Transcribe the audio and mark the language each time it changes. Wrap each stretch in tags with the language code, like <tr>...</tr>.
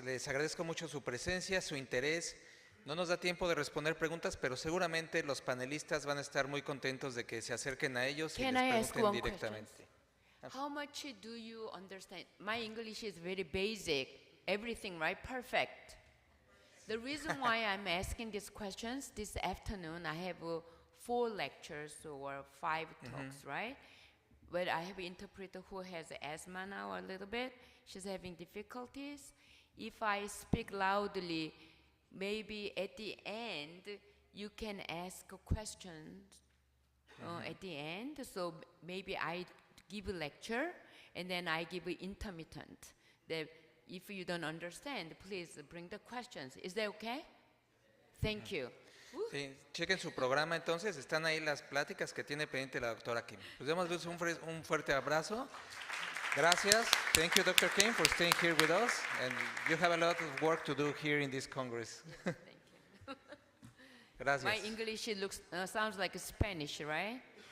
<es>Les agradezco mucho su presencia, su interés. No nos da tiempo de responder preguntas, pero seguramente los panelistas van a estar muy contentos de que se acerquen a ellos y les pregunten directamente.</es> <en>How much do you understand? My English is very basic, everything, right? Perfect. The reason why I'm asking these questions this afternoon, I have 4 lectures or 5 talks, right? But I have an interpreter who has asthma now a little bit. She's having difficulties. If I speak loudly, maybe at the end, you can ask questions at the end. So maybe I give a lecture, and then I give an intermittent. That if you don't understand, please bring the questions. Is that okay? Thank you.</en> <es>Sí, chequen su programa entonces, están ahí las pláticas que tiene pendiente la doctora Kim. Pues demos un fuerte abrazo. Gracias.</es> <en>Thank you, Dr. Kim, for staying here with us. And you have a lot of work to do here in this Congress. Thank you.</en> <es>Gracias.</es> <en>My English sounds like Spanish, right?</en>